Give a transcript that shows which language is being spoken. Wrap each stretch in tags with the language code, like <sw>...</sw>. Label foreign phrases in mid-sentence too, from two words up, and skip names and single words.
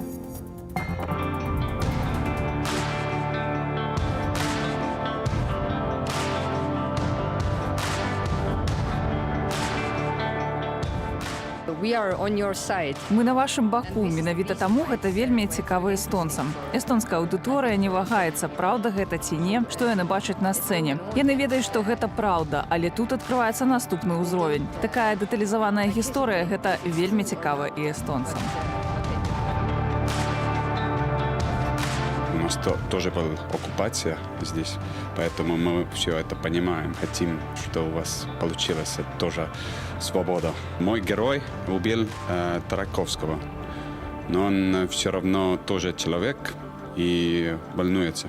<be>Мы на вашым баку, менавіта таму гэта вельмі цікава эстонцам. Эстонская аўдыторыя не вагаецца, праўда гэта ці не, што яны бачаць на сцэне. Яны ведаюць, што гэта праўда, але тут адкрываецца наступны ўзровень. Такая дэталізаваная гісторыя гэта вельмі цікава і эстонцам.</be> <ru>У нас тоже была оккупация здесь, поэтому мы все это понимаем. Хотим, что у вас получилось тоже свобода. Мой герой убил Трайковского, но он все равно тоже человек и волнуется.</ru>